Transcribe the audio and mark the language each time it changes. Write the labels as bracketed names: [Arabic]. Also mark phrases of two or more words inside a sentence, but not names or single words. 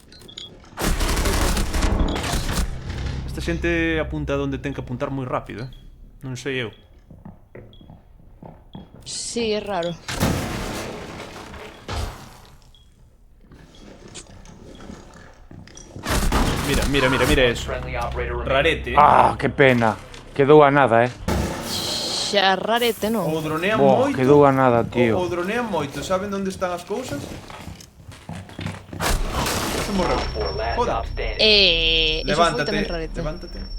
[Galician] Esta xente apunta onde ten que apuntar moi rápido, Non sei eu. [Spanish] Sí, es raro. Mira, mira, mira, mira eso. [English] Friendly operator remaining. [Galician] Rarete, Ah, que pena. Quedou a nada, Xa rarete, non? O dronean Boh, moito. quedou a nada, tío. O dronean moito, saben onde están as cousas? Se morreu. [English] 4 last [Galician] Joder. [English] op standing. [Galician] Eso foi tamén Levántate, rarete. levántate.